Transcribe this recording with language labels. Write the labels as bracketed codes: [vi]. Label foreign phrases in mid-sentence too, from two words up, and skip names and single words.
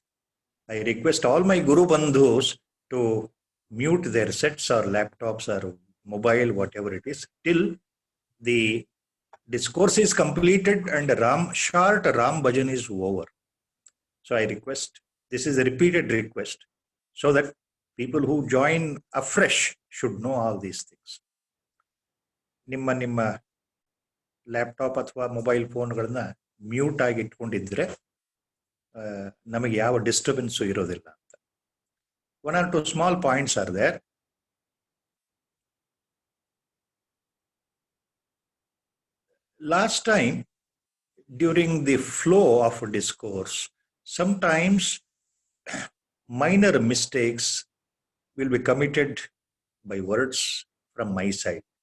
[en] I request all my Guru Bandhus to mute their sets or laptops or mobile, whatever it is, till the discourse is completed and short Ram Bhajan is over. So I request, this is a repeated request, so that people who join afresh should know all these things. [kn] ನಿಮ್ಮ laptop ಅಥವಾ [en] mobile phone [kn] ಗಳನ್ನ mute ಆಗಿ ಇಟ್ಕೊಂಡಿದ್ರೆ ನಮಗೆ ಯಾವ disturbance ಇರೋದಿಲ್ಲ ಅಂತ. [en] One or two small points are there. Last time, during the flow of a discourse, sometimes minor mistakes will be committed by words from my side.